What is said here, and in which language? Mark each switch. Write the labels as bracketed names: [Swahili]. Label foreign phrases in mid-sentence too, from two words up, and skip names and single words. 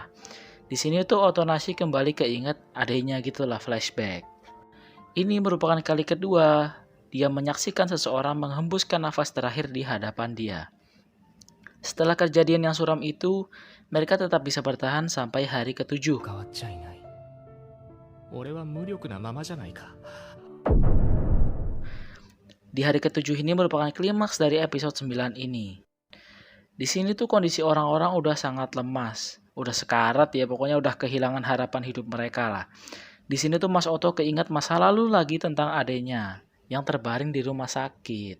[Indonesian] Di sini tuh Otonashi kembali keinget adanya gitulah flashback. Ini merupakan kali kedua dia menyaksikan seseorang menghembuskan nafas terakhir di hadapan dia. Setelah kejadian yang suram itu, mereka tetap bisa bertahan sampai hari ke-7. [Japanese] 変わっちゃいない。俺は無力なままじゃないか。 [Indonesian] Di hari ke-7 ini merupakan klimaks dari episode 9 ini. Di sini tuh kondisi orang-orang udah sangat lemas. Udah sekarat ya, pokoknya udah kehilangan harapan hidup mereka lah. Di sini tuh Mas Oto keingat masa lalu lagi tentang adenya yang terbaring di rumah sakit.